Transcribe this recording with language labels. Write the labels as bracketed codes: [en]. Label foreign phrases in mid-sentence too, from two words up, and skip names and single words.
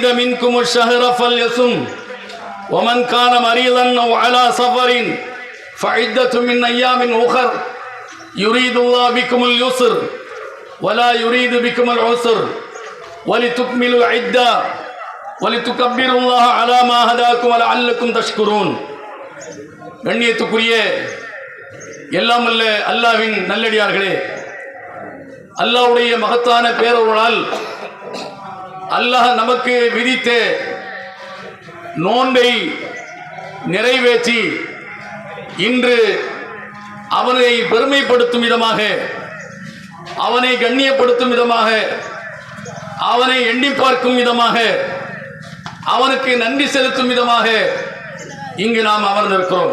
[ar] منكم الشهر فليصم ومن كان مريضا أو على سفر فعدة من أيام أخر يريد الله بكم اليسر ولا يريد بكم العسر ولتكملوا العدة ولتكبروا الله على ما هداكم ولعلكم تشكرون [ta] கண்ணியத்துக்குரிய எல்லாம் அல்ல அல்லாஹ்வின் நல்லடியார்களே, அல்லாஹ்வுடைய மகத்தான பேரருளால் அல்லாஹ் நமக்கு விதித்த நோன்பை நிறைவேற்றி இன்று அவனை பெருமைப்படுத்தும் விதமாக, அவனை கண்ணியப்படுத்தும் விதமாக, அவனை எண்ணி பார்க்கும் விதமாக, அவனுக்கு நன்றி செலுத்தும் விதமாக இங்கு நாம் அமர்ந்திருக்கிறோம்.